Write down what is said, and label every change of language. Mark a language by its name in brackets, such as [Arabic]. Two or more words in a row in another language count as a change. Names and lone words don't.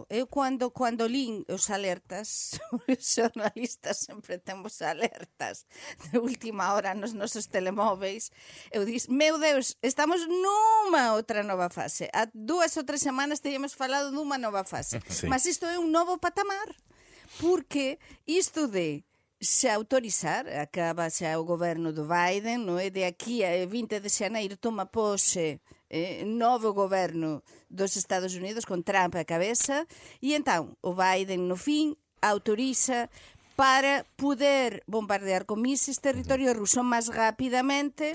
[Portuguese] Eu quando li os alertas, os jornalistas sempre temos alertas de última hora nos [Galician] nosos telemóveis, [Portuguese] eu disse, meu Deus, estamos numa outra nova fase. Há 2 ou 3 semanas teríamos falado numa nova fase. Sim. Mas isto é um novo patamar, porque isto de se autorizar, [Galician] acaba xa o governo do Biden, non é? De aquí a 20 de xaneiro toma pose novo governo dos Estados Unidos con Trump a cabeza e entón o Biden no fin autoriza para poder bombardear con mísseis territorio ruso máis rapidamente.